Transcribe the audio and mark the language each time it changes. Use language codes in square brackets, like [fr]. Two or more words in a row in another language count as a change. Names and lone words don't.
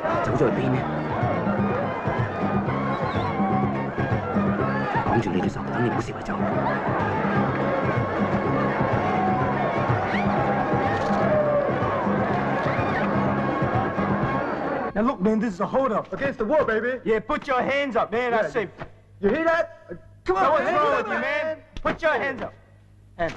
[yue] 走咗去邊呢？綁住你隻手，等你唔好四圍走。 [en] Now look, man, this is a hold-up against the war, baby. Yeah, put your hands up, man. I say, You hear that? come on, what's wrong with you, man? Put your hands up. And